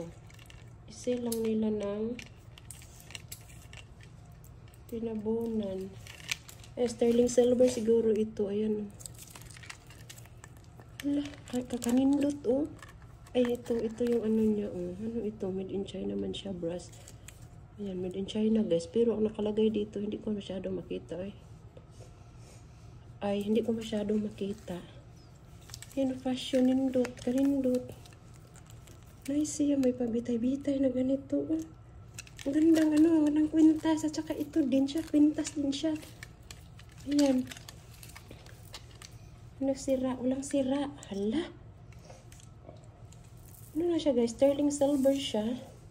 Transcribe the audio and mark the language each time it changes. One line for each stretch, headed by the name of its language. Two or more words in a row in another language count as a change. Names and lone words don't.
Filipino: I-sale lang nila ng tinabunan. Sterling silver siguro ito. Ayan. Hala, kakanindot Ay, ito yung ano niya Ano ito?
English: Made in China
Filipino: man siya, brass. Ayan,
English: made in China
Filipino: guys. Pero ang nakalagay dito, hindi ko masyadong makita Ay, hindi ko masyadong makita. Yan, fashion,
Cebuano: nindot, kanindot.
Filipino: Nice siya, may pabitay-bitay na ganito. Ang gandang walang kwintas. At saka ito din siya, kwintas din siya. Ayan. Sira? Walang sira. Hala. Ano na siya guys? Sterling silver siya.